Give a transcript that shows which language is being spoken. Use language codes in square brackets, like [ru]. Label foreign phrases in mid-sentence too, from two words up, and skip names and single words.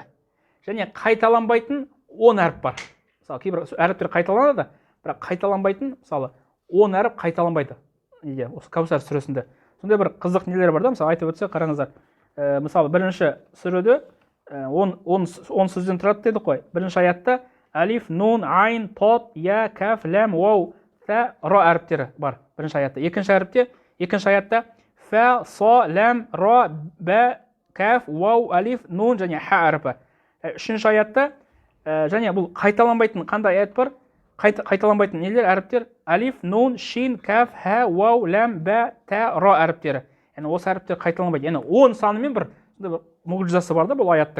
[kk] Және қайталанбайтын 10 әріп бар. Мысалы, кейбір әріптер қайталанады, бірақ қайталанбайтын, мысалы, 10 әріп қайталанбайды. Осы Каусар сүресінде. Сондай бір қызық нелер бар да, мысалы, айтып өтсе, қараңыздар. Мысалы, бірінші сүреде 10 сөзден тұрады дедік қой. Бірінші аятта алиф, нун, айн, тот, я, каф, лам, вау, та, ра әріптері бар. Бірінші аятта. Екінші аятта фа, со, лам, ра, ба, каф, вау, алиф, нун және ха әріпі. Үшінші аятта және бұл қайталанбайтын қандай аят бар? Қайталанбайтын нелер әріптер? Алиф, нун, шин, каф, ха, вау, лам, ба, та, ра әріптері. Яғни осы әріптер қайталанбайды. Яғни 10 санымен бір мұғжизасы бар да бұл аяттың.